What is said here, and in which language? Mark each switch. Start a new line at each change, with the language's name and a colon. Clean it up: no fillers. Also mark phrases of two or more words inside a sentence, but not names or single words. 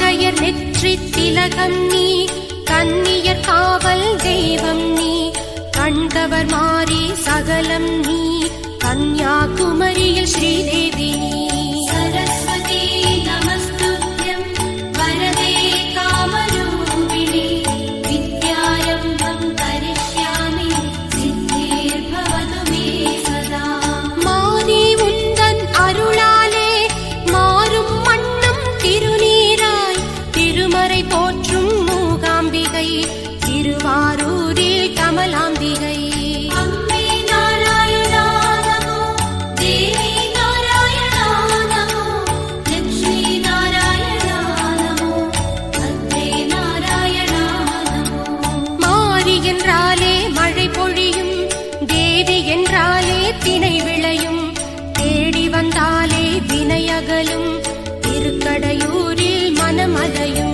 Tamil: திலகம் நீ, கன்னியர் காவல் தெய்வம் நீ, கண் தவர் மாறி சகலம் நீ கன்யாகுமரியில் ஸ்ரீதேவி நீ
Sanskrit: सरस्वती नमस्तुभ्यं वरदे कामरूपिणि विद्यारम्भं करिष्यामि सिद्धिर्भवतु मे सदा
Tamil: மாறி உந்தன் அருளாலே மாறும் மண்ணும் திருநீராய் திருமறை போற்றும் மூகாம்பிகை திருவாரூரில் கமலாம்பிகை
Sanskrit: अम्बे नारायणा नमो देवी नारायणा नमो लक्ष्मी नारायणा नमो भद्रे नारायणा नमो
Tamil: மாறி என்றாலே மழை பொழியும் தேவி என்றாலே திணை விளையும் தேடி வந்தாலே வினையகலும் திருக்கடையூரில் மனமலையும்